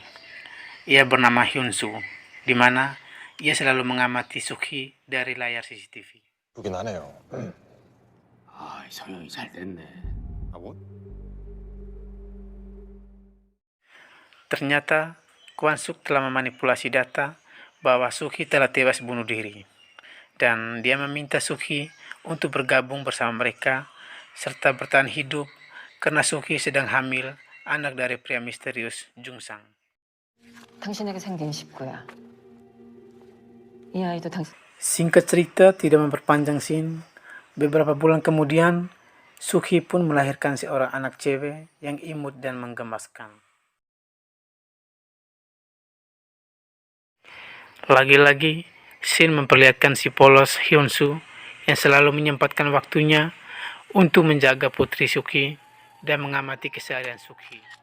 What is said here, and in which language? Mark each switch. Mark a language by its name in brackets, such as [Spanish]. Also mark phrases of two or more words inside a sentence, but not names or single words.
[Indonesian] Ia bernama Hyun Soo, di mana ia selalu mengamati Sukhi dari layar CCTV. [Korean] 보긴 하네요. 성형이 잘 됐네. 뭐? [Indonesian] Ternyata Kwon Suk telah memanipulasi data bahwa Sukhi telah tewas bunuh diri. Dan dia meminta Sukhi untuk bergabung bersama mereka serta bertahan hidup karena Sukhi sedang hamil anak dari pria misterius Jung Sang. [Korean] 당신에게 생긴 식구야. 이 아이도 당신. [Indonesian] Singkat cerita, tidak memperpanjang scene, beberapa bulan kemudian Sukhi pun melahirkan seorang anak cewek yang imut dan menggemaskan. Lagi-lagi, scene memperlihatkan si polos Hyun Soo yang selalu menyempatkan waktunya untuk menjaga putri Sukhi dan mengamati keseharian Sukhi.